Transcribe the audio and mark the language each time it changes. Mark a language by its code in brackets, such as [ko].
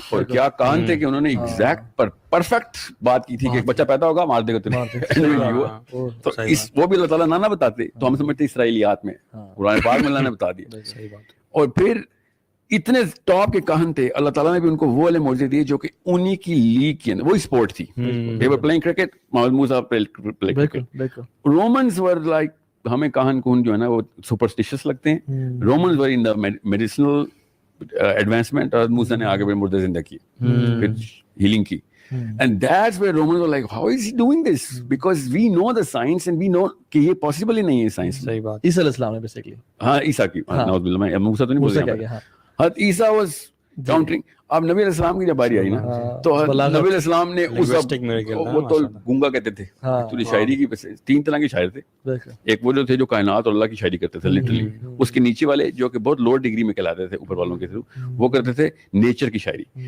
[ur] اور کیا کہان تھے کہ انہوں نے ایگزیکٹ پرفیکٹ بات کی تھی کہ ایک بچہ پیدا ہوگا مار دے گا تمہیں. تو وہ بھی اللہ تعالیٰ نہ بتاتے تو ہم سمجھتے اسرائیلیات میں، قرآن پاک میں اللہ نے بتا دیا. اور پھر اتنے ٹاپ کے کہن تھے، اللہ تعالیٰ نے بھی ان کو وہ والے معجزے دیے جو کہ انہی کی لیگ کے اندر، وہی اسپورٹ تھی. [en] they were playing cricket, Muhammad Musa play cricket. Romans were like، [ur] ہمیں کہن کون جو ہے نا وہ superstitious لگتے ہیں. [en] Romans were in the medicinal advancement، [ur] اور موسیٰ نے آگے بڑھ مردے زندہ کی، پھر ہیلنگ کی. [en] And that's where Romans were like, how is he doing this? Because we know the science and we know [ur] کہ یہ [en] possible [ur] ہی نہیں ہے سائنس. صحیح بات. عیسیٰ علیہ السلام نے بیسیکلی، ہاں عیسیٰ کی، نعوذ باللہ، میں موسیٰ تو نہیں بول رہا. حضرت عیسیٰ [en] was countering. [ur] اب نبی علیہ السلام کی جب باری آئی نا تو نبی علیہ السلام نے اس وہ تو گونگا کہتے تھے ایکچولی شاعری کی 3 طرح کے شاعر تھے. ایک وہ جو تھے جو کائنات اور اللہ کی شاعری کرتے تھے لٹرلی, اس کے نیچے والے جو کہ بہت لوور ڈگری میں کہلاتے تھے اوپر والوں کے تھرو, وہ کرتے تھے نیچر کی شاعری.